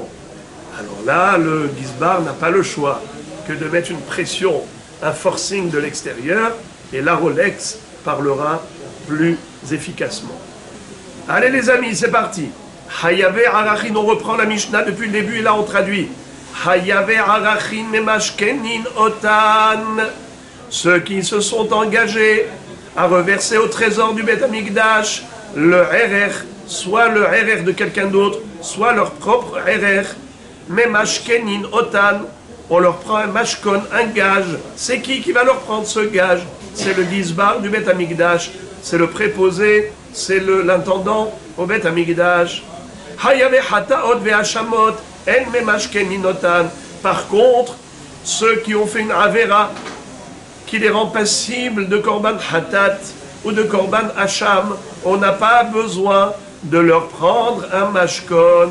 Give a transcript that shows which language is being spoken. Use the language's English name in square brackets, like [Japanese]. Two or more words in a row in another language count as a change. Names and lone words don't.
[French] Alors là, le Gizbar n'a pas le choix que de mettre une pression, un forcing de l'extérieur, et la Rolex parlera plus efficacement. Allez les amis, c'est parti. [Hebrew] חייבי ערכין, [French] on reprend la Mishnah depuis le début et là on traduit. [Hebrew] חייבי ערכין ממשכנין אותן. [French] Ceux qui se sont engagés à reverser au trésor du [Hebrew] בית המקדש [French] le RR, soit le RR de quelqu'un d'autre, soit leur propre RR. [Hebrew] ממשכנין אותן. [French] On leur prend un mashkon, un gage. C'est qui va leur prendre ce gage? C'est le Gizbar du [Hebrew] בית המקדש. [French] C'est le préposé, c'est l'intendant au [Hebrew] בית המקדש. [French] Par contre, ceux qui ont fait une avera qui les rend passibles de [Hebrew] קרבן חטאת [French] ou de [Hebrew] קרבן אשם, [French] on n'a pas besoin de leur prendre un mashkon.